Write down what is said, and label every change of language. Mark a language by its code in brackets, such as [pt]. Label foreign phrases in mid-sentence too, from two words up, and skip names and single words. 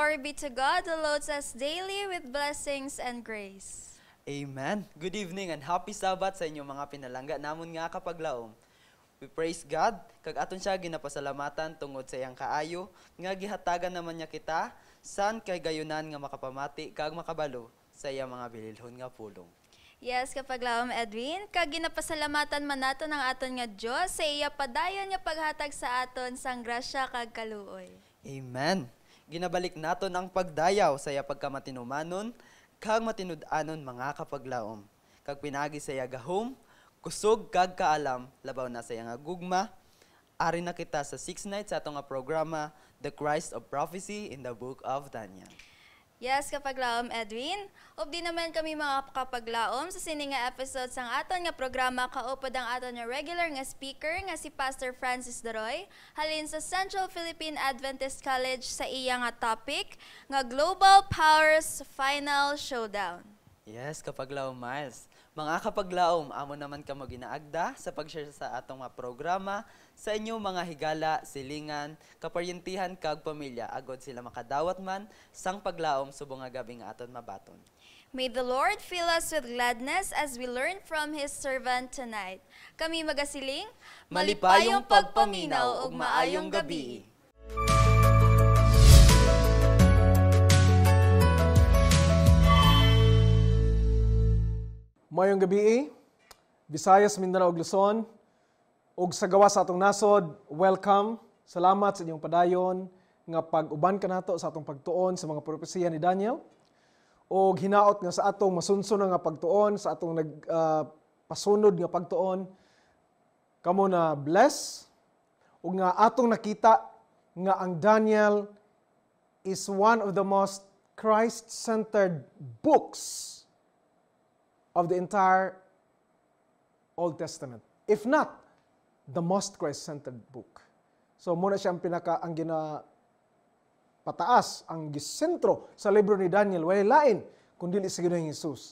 [en] be to God who loads us daily with blessings and grace. Amen. Good evening and happy Sabbath [hil] sa inyong mga pinalangga namon nga kapaglaom. [en] We praise God, [hil] kag aton siya ginapasalamatan tungod sa iyang kaayo, nga gihatagan naman niya kita, san kay gayunan nga makapamati kag makabalo sa iyang mga bililhon nga pulong. Yes, kapaglaom Edwin, kag ginapasalamatan man nato ng aton nga Dios sa iya padayon nga paghatag sa aton sang grasya kag kaluoy. Amen. Ginabalik naton ang pagdayaw sa iya pagkamatinumanon, kag matinud-anon mga kapaglaom. Kag pinagi sa iya gahom, kusog kag kaalam, labaw na sa iya nga gugma, ari na kita sa 6 nights sa atong nga programa, The Christ of Prophecy in the Book of Daniel. Yes, kapaglaom Edwin. Di naman kami mga kapaglaom sa sininga episode sang aton nga programa kaupod ang aton nga regular nga speaker nga si Pastor Francis Daroy halin sa Central Philippine Adventist College sa iya nga topic nga Global Powers Final Showdown. Yes, kapaglaom Miles. Mga kapaglaom, amo naman kamo ginaagda sa pag-share sa atong mga programa sa inyong mga higala, silingan, kaparyentihan kag pamilya agod sila makadawat man sang paglaom subong nga gabi nga aton mabaton. [en] May the Lord fill us with gladness as we learn from His servant tonight. [hil] Kami magasiling, [ceb] Malipayong pagpaminaw ug maayong gabi. Mayong gabi, Visayas, Mindanao ug Luzon, ug sa gawas sa atong nasod, welcome. Salamat sa inyong padayon nga pag-uban ka nato sa atong pagtuon sa mga propesiya ni Daniel. Ug hinaot nga sa atong masunsun nga pagtuon, sa atong pasunod nga pagtuon, kamo na bless. Ug nga atong nakita nga ang Daniel [en] is one of the most Christ-centered books of the entire Old Testament. If not, the most Christ-centered book. [ceb] So muna siya ang ang pataas, ang gisentro sa libro ni Daniel, way lain, kundi sa Ginoong Hesus.